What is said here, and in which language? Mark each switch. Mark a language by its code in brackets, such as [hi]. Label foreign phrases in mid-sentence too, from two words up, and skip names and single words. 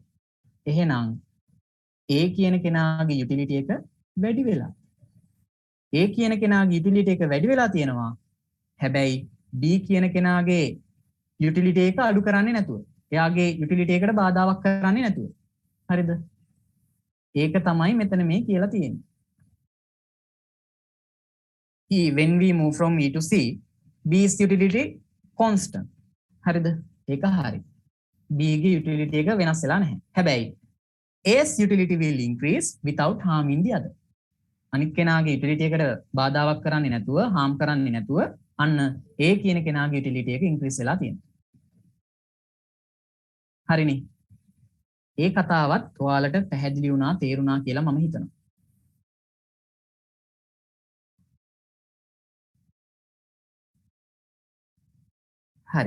[si] එහෙනම් A කියන කෙනාගේ යුටිලිටි එක වැඩි වෙලා. A කියන කෙනාගේ යුටිලිටි එක වැඩි වෙලා තියෙනවා. හැබැයි B කියන කෙනාගේ යුටිලිටි එක අඩු කරන්නේ නැතුව. එයාගේ යුටිලිටි එකට බාධාවක් කරන්නේ නැතුව. හරිද? ඒක තමයි මෙතන මේ කියලා තියෙන්නේ. [en] When we move from E to C, B's utility constant. [si] හරිද? ඒක හරි. B ගේ යුටිලිටි එක වෙනස් වෙලා නැහැ. [en] හැබැයි A's utility will increase without harming the other. [si] අනිත් කෙනාගේ යුටිලිටි එකට බාධාවක් කරන්නේ නැතුව, harm කරන්නේ නැතුව අන්න A කියන කෙනාගේ යුටිලිටි එක increase වෙලා තියෙනවා. හරිනේ. ඒ කතාවත් ඔයාලට පැහැදිලි වුණා, තේරුණා කියලා මම හිතනවා. හරි.